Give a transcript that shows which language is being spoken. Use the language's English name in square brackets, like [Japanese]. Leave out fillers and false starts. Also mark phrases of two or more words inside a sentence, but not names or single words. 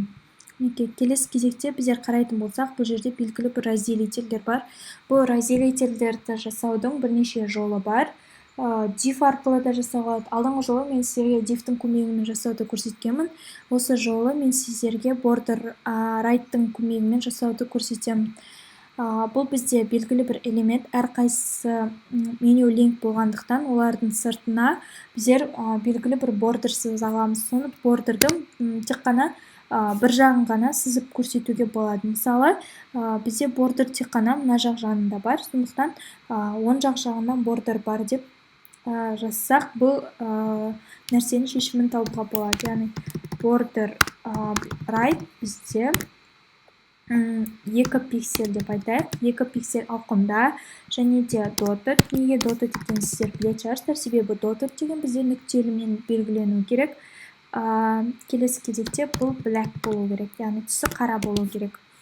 [Kazakh] Неке келесі кезекте біздер қарайтын болсақ, бұл жерде белгілі бір разделителдер бар. Бұл разделителдерді жасаудың бірнеше жолы бар. Div арқылы да жасауға болады. Алдыңғы жолы мен сіздерге divтің көмегімен жасауды көрсеткенмін. Осы жолы мен сіздерге [English] border right- [Kazakh] тың көмегімен жасауды көрсетемін. Бұл бізде белгілі бір элемент, әрқайсысы меню линк болғандықтан, олардың сыртына біздер белгілі бір border сыза аламыз. Соны бордердің тек қана бір жағын ғана сызып көрсетуге болады. Мысалы, бізде border тек қана мына жақ жағында бар. Сондықтан оң жақ жағынан border бар деп жазсақ, бұл нәрсенің шешімін табуға болады. Яғни [English] border right [Kazakh] бізде 2 пиксель деп айтайық. 2 пиксель ауқымда және де dotted. Неге dotted екенін сіздер білетін шығарсыздар. Себебі dotted деген бізде нүктелімен белгілену керек. Келесі кезекте бұл black болу керек, яғни түсі қара болу керек.